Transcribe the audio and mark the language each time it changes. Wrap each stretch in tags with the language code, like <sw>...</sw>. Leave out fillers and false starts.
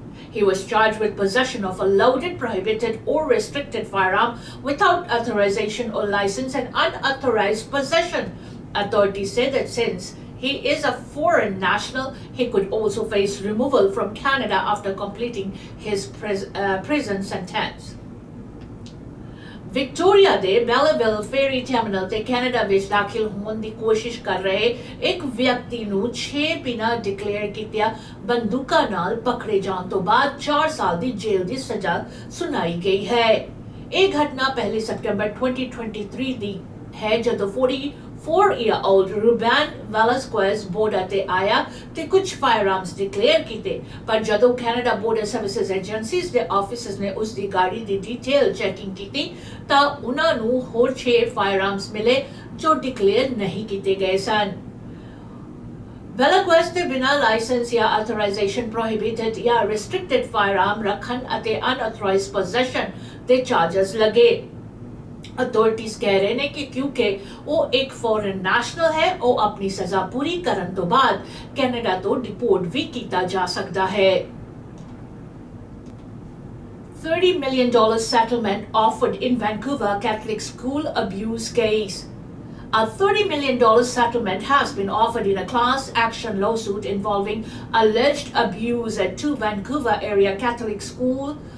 <en>He was charged with possession of a loaded, prohibited, or restricted firearm without authorization or license and unauthorized possession. Authorities say that since he is a foreign national, he could also face removal from Canada after completing his prison sentence.</en> <pa>Victoria ਦੇ ਬੈਲੇਵਿਲ ਫੇਰੀ terminal ਤੇ Canada ਵਿੱਚ ਦਾਖਲ ਹੋਣ ਦੀ ਕੋਸ਼ਿਸ਼ ਕਰ ਰਹੇ ਇੱਕ ਵਿਅਕਤੀ ਨੂੰ 6 ਬਿਨਾਂ ਡਿਕਲੇਅਰ ਕੀਤੀਆਂ ਬੰਦੂਕਾਂ ਨਾਲ ਪਕੜੇ ਜਾਣ ਤੋਂ ਬਾਅਦ 4 ਸਾਲ ਦੀ ਜੇਲ੍ਹ ਦੀ ਸਜ਼ਾ ਸੁਣਾਈ ਗਈ ਹੈ। ਇਹ ਘਟਨਾ 1 ਸਤੰਬਰ 2023 ਦੀ ਹੈ ਜਦੋਂ 44-year-old Ruben Velasquez border ਤੇ ਆਇਆ ਤੇ ਕੁਝ firearms declare ਕੀਤੇ ਪਰ ਜਦੋਂ Canada Border Services Agencies ਦੇ officers ਨੇ ਉਸ ਦੀ ਗਾੜੀ ਦੀ detail checking ਕੀਤੀ ਤਾਂ ਉਹਨਾਂ ਨੂੰ ਹੋਰ 6 firearms ਮਿਲੇ ਜੋ declare ਨਹੀਂ ਕੀਤੇ ਗਏ ਸਨ। Velasquez ਦੇ ਬਿਨਾਂ ਲਾਇਸੈਂਸ ਜਾਂ authorization prohibited ਜਾਂ restricted firearm ਰੱਖਣ ਅਤੇ unauthorized possession ਦੇ charges ਲੱਗੇ।</pa> <hi>अथॉरिटीज कह रहे हैं कि क्योंकि वो एक फॉरेन नेशनल है वो अपनी सजा पूरी करने तो बाद कनाडा तो डिपोर्ट भी किया जा सकता है।</hi> <en>$30 million settlement offered in Vancouver Catholic school abuse case. A $30 million settlement has been offered in a class action lawsuit involving alleged abuse at 2 Vancouver area Catholic schools.</en>